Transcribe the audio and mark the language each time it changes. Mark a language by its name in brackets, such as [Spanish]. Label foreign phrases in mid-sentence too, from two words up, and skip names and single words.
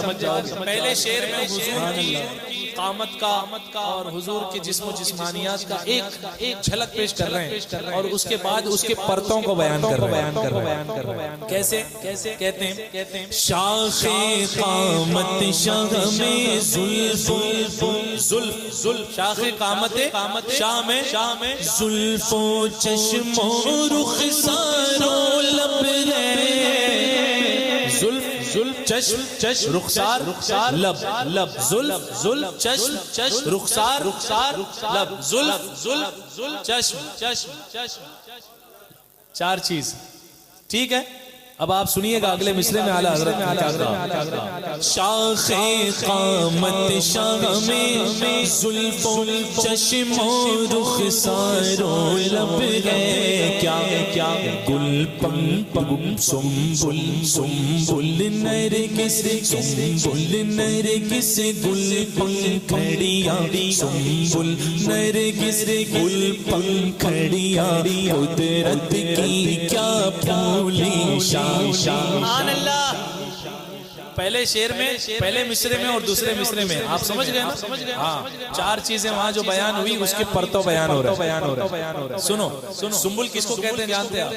[Urdu] پہلے شعر میں حضور کی قامت کا اور حضور کے جسم و جسمانیات کا ایک جھلک پیش کر رہے ہیں، اور اس کے بعد اس کے پرتوں کو بیان کر رہے ہیں۔ کیسے کہتے ہیں؟ شاخ قامت شاہ میں زلف، شاخ قامت شاہ میں زلف و چشم و رخسار و لب ہے، زلف چشم رخسار لب، زلف چشم رخسار لب، زلف چشم، چار چیز، ٹھیک ہے؟ اب آپ سنیے گا اگلے مصرے میں اعلیٰ حضرت کیا کہا، شاخ قامت شاہ میں زلف و چشم و رخسار و لب ہے، کیا گل پنپم سنبل نرگس، سنبل نرگس گل پنکھڑیاں، سنبل نرگس گل پنکھڑیاں، قدرت کی کیا پھولی [Arabic] سبحان اللہ۔ [Urdu] پہلے شعر میں، پہلے مصرے میں اور دوسرے مصرے میں آپ سمجھ گئے نا؟ ہاں، چار چیزیں وہاں جو بیان ہوئی اس کے پرتوں بیان ہو رہا ہے۔ سنو، سنبل کس کو کہتے ہیں جانتے ہیں؟